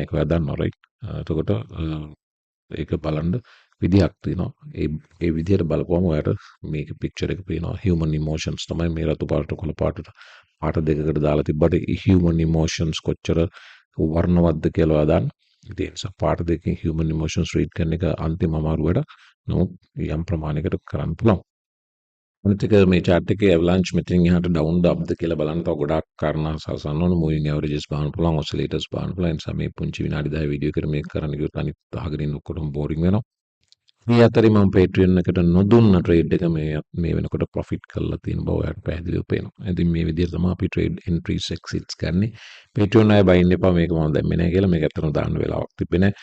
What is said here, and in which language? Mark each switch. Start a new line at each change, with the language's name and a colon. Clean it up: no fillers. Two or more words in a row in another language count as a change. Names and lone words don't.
Sinhala: ඒක ඔයා දන්නවා right. එතකොට ඒක බලන්න විදිහක් තියෙනවා. ඒ විදිහට බලපුවම ඔයාට මේක picture එක පේනවා.
English: human emotions
Sinhala: තමයි මේ රතු පාට කොළ පාටට පාට දෙකකට දාලා තිබ්බට
English: human emotions
Sinhala: කොච්චර වර්ණවත්ද කියලා ඔයා දන්න. ඒ නිසා පාට දෙකකින්
English: human emotions
Sinhala: read කරන එක අන්තිම අමාරු වැඩ. නමුත් යම් ප්‍රමාණයකට කරන්න පුළුවන්. අනිත් එක මේ chart එකේ avalanche මෙතනින් එහාට down ද upද කියලා බලන්න තව ගොඩාක් කාරණා සලසන්න ඕන.
English: moving averages
Sinhala: බලන්න පුළුවන්, oscillators බලන්න පුළුවන්. ඒ නිසා මේ පුංචි විනාඩි 10 වීඩියෝ එකට මේක කරන්න ගියොත් අනිත් අහගෙන ඉන්න ඔක්කොටම boring වෙනවා. මේ අතරේ මම Patreon එකට නොදුන්න ට්‍රේඩ් එක මේ වෙනකොට ප්‍රොෆිට් කරලා තියෙන බව ඔයාලට පැහැදිලිව පේනවා. ඉතින් මේ විදිහට තමයි අපි
English: trade entries exits
Sinhala: ගන්නෙ. Patreon අය බයින්න එපා මේක මම දැම්මේ නැහැ කියලා. මේක ඇත්තටම දාන්න වෙලාවක් තිබ්බේ නැහැ.